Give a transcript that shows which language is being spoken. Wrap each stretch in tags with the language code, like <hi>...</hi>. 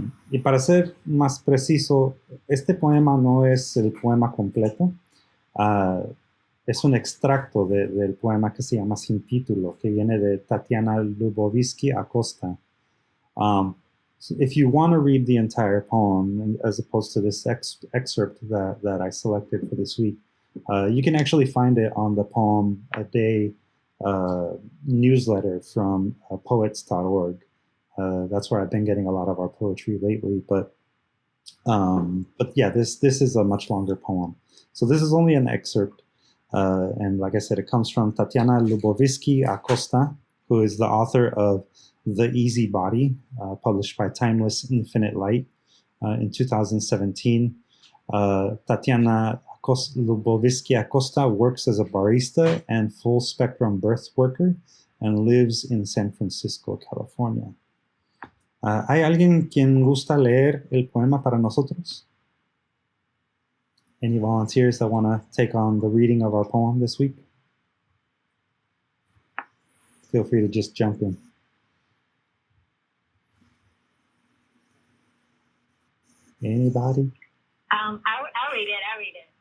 <es>Y para ser más preciso, este poema no es el poema completo. Es un extracto del poema que se llama Sin Título, que viene de Tatiana Lubovitsky Acosta.</es> <en>So if you want to read the entire poem, as opposed to this excerpt that I selected for this week, you can actually find it on the Poem a Day newsletter from poets.org. That's where I've been getting a lot of our poetry lately. But yeah, this is a much longer poem. So this is only an excerpt. And like I said, it comes from Tatiana Lubovitsky Acosta, who is the author of The Easy Body, published by Timeless Infinite Light in 2017. Tatiana Lubovitsky Acosta works as a barista and full spectrum birth worker and lives in San Francisco, California.</en> <es>¿Hay alguien quien gusta leer el poema para nosotros?</es> <en>Any volunteers that want to take on the reading of our poem this week? Feel free to just jump in. Anybody? I'll read it.</en>